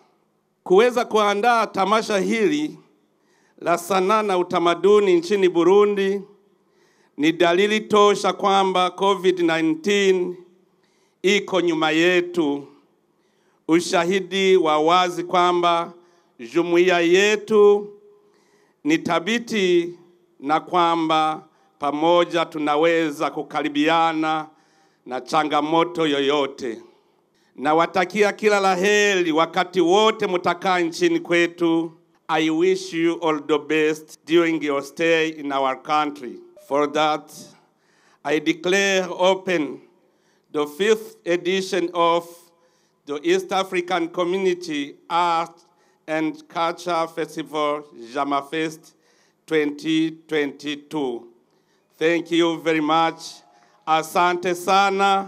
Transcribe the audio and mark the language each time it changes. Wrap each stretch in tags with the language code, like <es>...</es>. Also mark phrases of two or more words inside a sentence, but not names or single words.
<sw>Kuweza kuandaa tamasha hili la sanaa na utamaduni nchini Burundi ni dalili tosha kwamba COVID-19 iko nyuma yetu, ushahidi wa wazi kwamba jumuiya yetu ni thabiti na kwamba pamoja tunaweza kukaribiana na changamoto yoyote. Na watakia kila laheri wakati wote mutakaa nchini kwetu.</sw> <en>I wish you all the best during your stay in our country. For that, I declare open the 5th edition of the East African Community Art and Culture Festival, JamaFest 2022. Thank you very much.</en> <sw>Asante sana.</sw>